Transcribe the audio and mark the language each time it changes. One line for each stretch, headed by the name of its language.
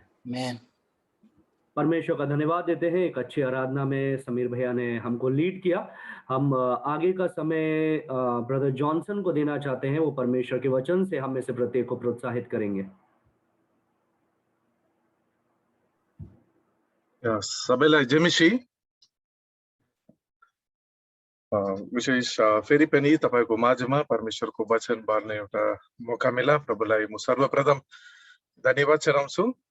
Hindi: आमीन। परमेश्वर का धन्यवाद देते हैं। एक अच्छी आराधना में समीर भैया ने हमको लीड किया। हम आगे का समय ब्रदर जॉनसन को देना चाहते हैं। वो परमेश्वर के वचन से हम में से प्रत्येक को प्रोत्साहित करेंगे।
Nepali: सबैलाई जेमिसी विशेष फेरि पनि तपाईको माझमा परमेश्वरको वचन बाँड्ने एउटा मौका मिला। प्रभुलाई म सर्वप्रथम धन्यवाद चढाउँछु।